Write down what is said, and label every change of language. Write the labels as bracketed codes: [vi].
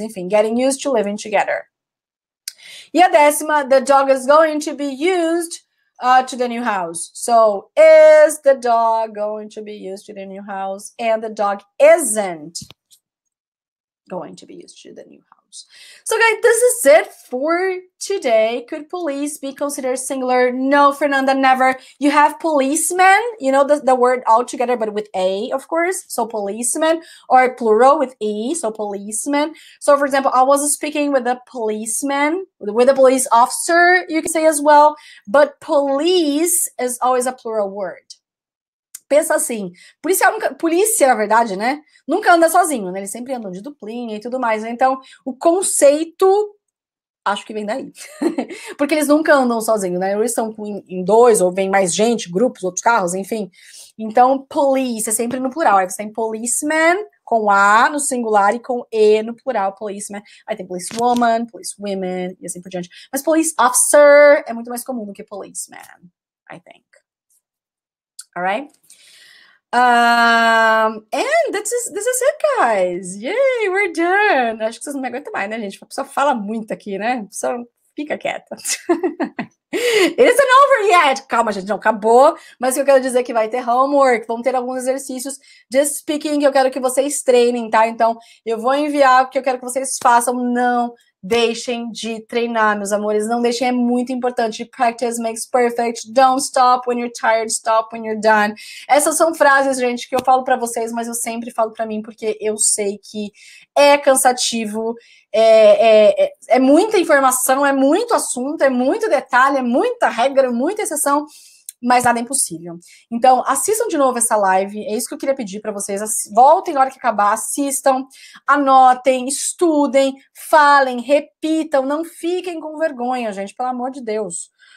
[pt] Mas enfim, [en] getting used to living together. [pt] E a 10ª, [en] the dog is going to be used to the new house. So, is the dog going to be used to the new house? And the dog isn't going to be used to the new house. So, guys, this is it for today. Could police be considered singular? No, Fernanda, never. You have policemen, you know, the word all together, but with A, of course. So, policemen, or plural with E, so policemen. So, for example, I was speaking with a policeman, with a police officer, you can say as well. But police is always a plural word. [pt] Pensa assim, polícia, na verdade, né, nunca anda sozinho, né, eles sempre andam de duplinha e tudo mais, né? Então, o conceito, acho que vem daí, porque eles nunca andam sozinhos, né, eles estão em dois, ou vem mais gente, grupos, outros carros, enfim, então, police é sempre no plural, aí você tem policeman, com A no singular e com E no plural, policeman, aí tem policewoman, policewomen, e assim por diante, mas police officer é muito mais comum do que policeman, [en] I think. Alright? And this is it, guys. Yay, we're done. [pt] Acho que vocês não me aguentam mais, né, gente? A pessoa fala muito aqui, né? A pessoa fica quieta. [en] It isn't over yet. [pt] Calma, gente, não acabou. Mas o que eu quero dizer é que vai ter homework. Vamos ter alguns exercícios de speaking que eu quero que vocês treinem, tá? Então, eu vou enviar o que eu quero que vocês façam. Não deixem de treinar, meus amores. Não deixem, é muito importante. [en] Practice makes perfect. Don't stop when you're tired. Stop when you're done. [pt] Essas são frases, gente, que eu falo pra vocês, mas eu sempre falo pra mim, porque eu sei que é cansativo, é muita informação, é muito assunto, é muito detalhe, é muita regra, muita exceção, mas nada é impossível. Então, assistam de novo essa live, é isso que eu queria pedir para vocês, voltem na hora que acabar, assistam, anotem, estudem, falem, repitam, não fiquem com vergonha, gente, pelo amor de Deus.